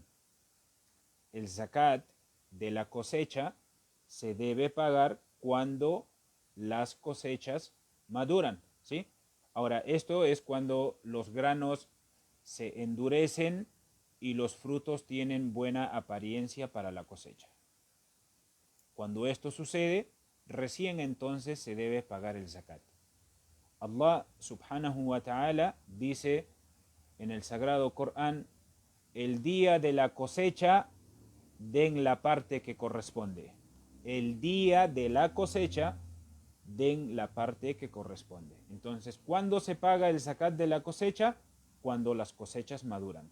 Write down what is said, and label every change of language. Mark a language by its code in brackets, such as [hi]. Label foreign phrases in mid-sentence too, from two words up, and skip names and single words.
[es] El zakat de la cosecha se debe pagar cuando las cosechas maduran, ¿sí? Ahora, esto es cuando los granos se endurecen y los frutos tienen buena apariencia para la cosecha. Cuando esto sucede, recién entonces se debe pagar el zakat. Allah [ar] سبحانه وتعالى [es] dice en el sagrado Corán: el día de la cosecha den la parte que corresponde. El día de la cosecha den la parte que corresponde. Entonces, ¿cuándo se paga el zakat de la cosecha? Cuando las cosechas maduran.